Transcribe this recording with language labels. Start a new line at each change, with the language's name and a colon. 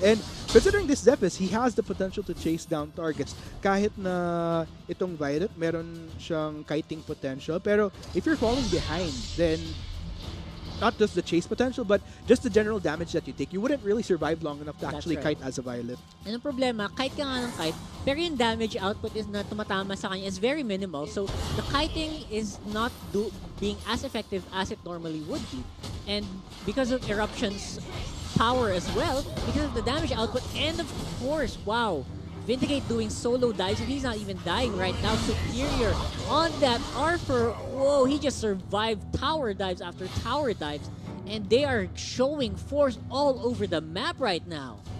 English: And considering this Zephys, he has the potential to chase down targets.
Filipino: Kahit na itong Violet, meron siyang kiting potential.
English: Pero if you're falling behind, then not just the chase potential, but just the general damage that you take, you wouldn't really survive long enough to actually kite as a Violet.
Filipino: And ang problema, kite ka nga ng kite, pero yung damage output is na tumatama sa kanya
English: is very minimal. So the kiting is not being as effective as it normally would be. And because of Eruption's power as well, because of the damage output, and of course, wow, Vindicate doing solo dives, and he's not even dying right now. Superior on that Arthur. Whoa, he just survived tower dives after tower dives, and they are showing force all over the map right now.